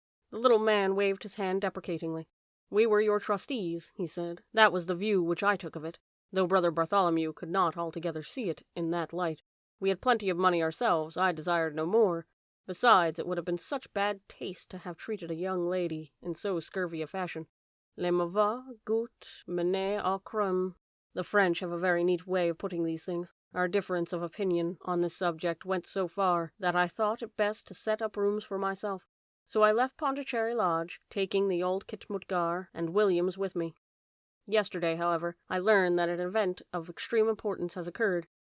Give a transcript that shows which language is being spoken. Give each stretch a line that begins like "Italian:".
English: The little man waved his hand deprecatingly. "We were your trustees," he said. "That was the view which I took of it, though Brother Bartholomew could not altogether see it in that light. We had plenty of money ourselves, I desired no more. Besides, it would have been such bad taste to have treated a young lady in so scurvy a fashion.
French: Le mauvais goût mène au crime.
English: The French have a very neat way of putting these things. Our difference of opinion on this subject went so far that I thought it best to set up rooms for myself. So I left Pondicherry Lodge, taking the old Khitmutgar and Williams with me. Yesterday, however, I learned that an event of extreme importance has occurred.